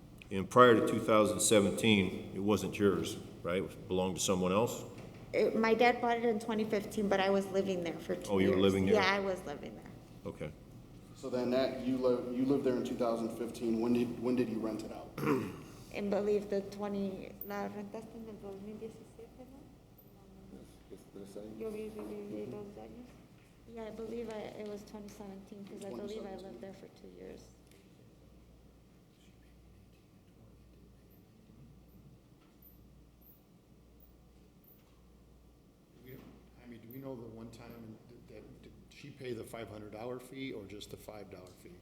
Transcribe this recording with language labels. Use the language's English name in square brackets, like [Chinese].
[English] and prior to 2017, it wasn't yours, right? It belonged to someone else? My dad bought it in 2015, but I was living there for 2 years. Oh, you were living there? Yeah, I was living there. Okay. So then you lived there in 2015. When did you rent it out? And believe [Spanish] la rentaste en el 2017, ¿no? Yo viví 2 años. [English] Yeah, I believe it was 2017, because I believe I lived there for 2 years. I mean, do we know the one time that, did she pay the $500 fee or just the $5 fee?